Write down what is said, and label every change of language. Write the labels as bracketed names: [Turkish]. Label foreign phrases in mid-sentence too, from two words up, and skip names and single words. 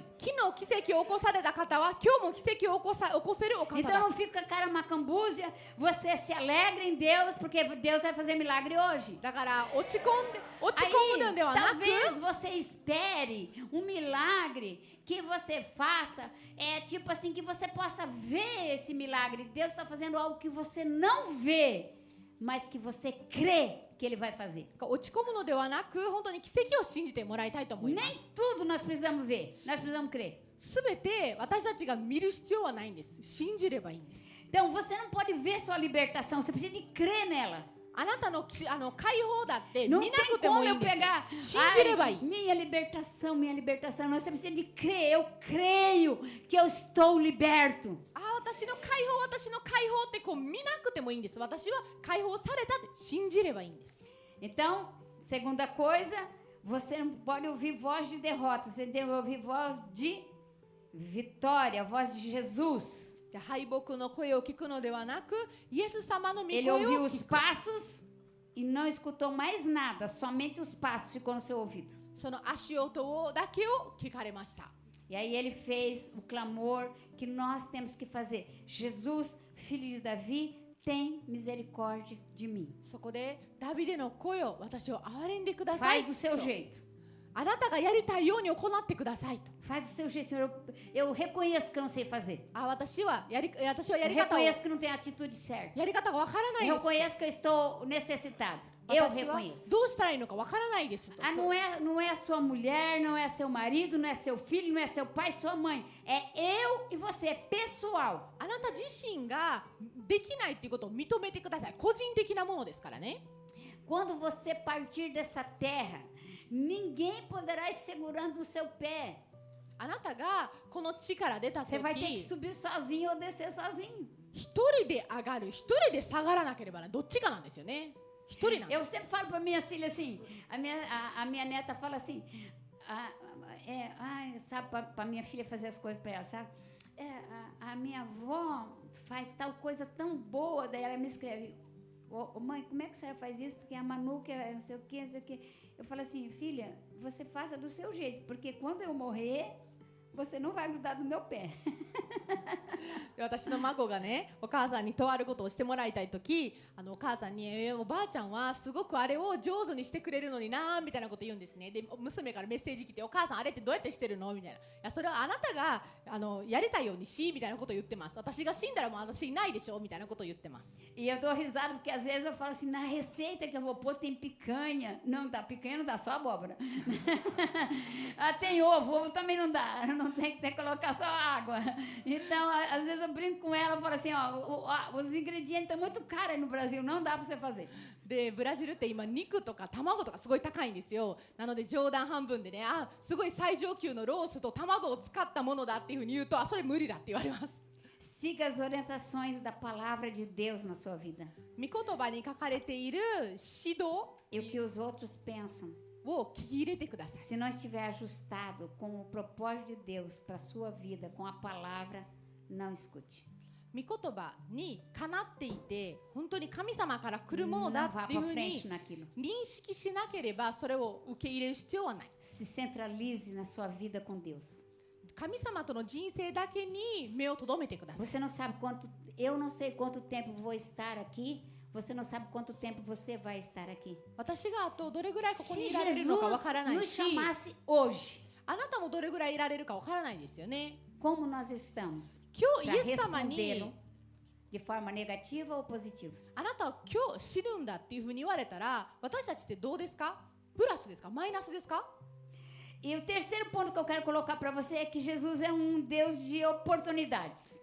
[Japanese] 昨日奇跡を起こされた方は今日も奇跡を起こせるお方 [Portuguese] Então [Japanese] だ。 [Portuguese] não fica com a cara macambúzia, você se alegra em Deus, porque Deus vai fazer milagre hoje. [Japanese] だから落ち込むのでは [Portuguese] Aí, [Japanese] なく、 [Portuguese] talvez você espere um milagre que você faça, tipo assim, que você possa ver esse milagre. Deus está fazendo algo que você não vê, mas que você crê que Ele vai fazer. [Japanese] 落ち込むのではなく、本当に奇跡を信じてもらいたいと思います。 [Portuguese] Nem tudo nós precisamos ver, nós precisamos crer. [Japanese] すべて私たちが見る必要はないんです。信じればいいんです。 [Portuguese] Então você não pode ver sua libertação, você precisa de crer nela. [Japanese] あなたの解放だって見 [Portuguese] Não [Japanese] な [Portuguese] tem [Japanese] くても [Portuguese] como [Japanese] いい [Portuguese] eu [Japanese] んですよ。 [Portuguese] pegar, [Japanese] 信じればいい。 [Portuguese] minha libertação, mas você precisa de crer. Eu creio que eu estou liberto. [Japanese] 私の解放ってこう見なくてもいいんです。私は解放されたって信じればいいんです。 [Portuguese] Então, segunda coisa, você não pode ouvir voz de derrota, você tem que ouvir voz de vitória, a voz de Jesus. [Japanese] 敗北の声を聞くのではなく、イエス様の御 [Portuguese] Ele [Japanese] 声 [Portuguese] ouviu [Japanese] を [Portuguese] os [Japanese] 聞く。 [Portuguese] passos e não escutou mais nada, somente os passos ficou no seu ouvido. [Japanese] その足音だけを聞かれました。 [Portuguese] E aí ele fez o clamor que nós temos que fazer. Jesus, filho de Davi, tem misericórdia de mim. [Japanese] そこでダビデの声を私を憐れんでください [Portuguese] Faz do seu [Japanese] と。 [Portuguese] jeito. [Japanese] あなたがやりたいように行ってくださいと。 [Portuguese] Faz do seu jeito, Senhor. Eu reconheço que eu não sei fazer. [Japanese] 私はやり [Portuguese] Eu [Japanese] 方を [Portuguese] reconheço que não tenho a atitude certa. [Japanese] やり方がわからない [Portuguese] Eu [Japanese] です。 [Portuguese] reconheço que eu estou necessitado. Eu [Japanese] 私は [Portuguese] reconheço. [Japanese] どうしたらいいのかわからないですと。 [Portuguese] Ah, não é a sua mulher, não é seu marido, não é seu filho, não é seu pai, sua mãe. É eu e você, é pessoal. [Japanese] あなた自身ができないっていうことを認めてください。個人的なものですからね。 [Portuguese] Quando você partir dessa terra, ninguém poderá ir segurando o seu pé. [Japanese] あなたがこの地から出た [Portuguese] Você vai ter que [Japanese] 時、 [Portuguese] subir sozinho ou descer sozinho. [Japanese] 一人で上がる、一人で下がらなければならない。どっちかなんですよね。一人なんです。 [Portuguese] Eu sempre falo para minha filha assim, a minha neta fala assim, sabe, para minha filha fazer as coisas para ela, sabe? A minha avó faz tal coisa tão boa, daí ela me escreve, mãe, como é que a senhora faz isso? Porque a Manu que é não sei o que, não sei o que. Eu falo assim, filha, você faça do seu jeito, porque quando eu morrer, você não vai grudar no meu pé. [Japanese] 私の孫がね、お母さんにとあることをしてもらいたいとき、お母さんに、おばあちゃんはすごくあれを上手にしてくれるのになみたいなこと言うんですね。で、娘からメッセージ来て、お母さんあれってどうやってしてるのみたいな。いや、それはあなたがやりたいようにしみたいなことを言ってます。私が死んだらもう私いないでしょみたいなことを言ってます。 [Portuguese] E eu dou risada porque às vezes eu falo assim, na receita que eu vou pôr tem picanha. Não dá, picanha não dá, só abóbora. Tem ovo também não dá, não tem que colocar só água. Então, às vezes eu brinco com ela e falo assim, os ingredientes estão muito caros aí no Brasil, não dá para você fazer. [Japanese] で、ブラジルって今肉とか卵とかすごい高いんですよ。なので冗談半分でね、すごい最上級のロースと卵を使ったものだっていうふうに言うと、それ無理だって言われます。 [Portuguese] Siga as orientações da palavra de Deus na sua vida. [Japanese] 御言葉に書かれている指導 [Portuguese] E o que os outros pensam. [Japanese] を聞き入れてください。 [Portuguese] Se não estiver ajustado com o propósito de Deus para a sua vida, com a palavra, não escute. [Japanese] 御言葉にかなっていて、本当に神様から来るものだ [Portuguese] Não vá [Japanese] っていう [Portuguese] para [Japanese] ふう [Portuguese] frente [Japanese] に [Portuguese] naquilo. [Japanese] 認識しなければ、それを受け入れる必要はない。 [Portuguese] Se centralize na sua vida com Deus. [Japanese] 神様との人生だけに目を留めてください。 [Portuguese] Você não sabe quanto, eu não sei quanto tempo vou estar aqui. Você não sabe quanto tempo você vai estar aqui. [Japanese] 私があとどれぐらいここに [Portuguese] Se [Japanese] いられるのかわからない [Portuguese] Jesus [Japanese] し、 [Portuguese] nos chamasse hoje, [Japanese] あなたもどれぐらいいられるかわからないですよね。 [Portuguese] como nós estamos? [Japanese] 今日 [Portuguese] Para [Japanese] イエス様 [Portuguese] respondê-lo [Japanese] に [Portuguese] de forma negativa ou positiva? [Japanese] あなたは今日死ぬんだっていうふうに言われたら、私たちってどうですか？プラスですか？マイナスですか？ [Portuguese] E o terceiro ponto que eu quero colocar para você é que Jesus é um Deus de oportunidades.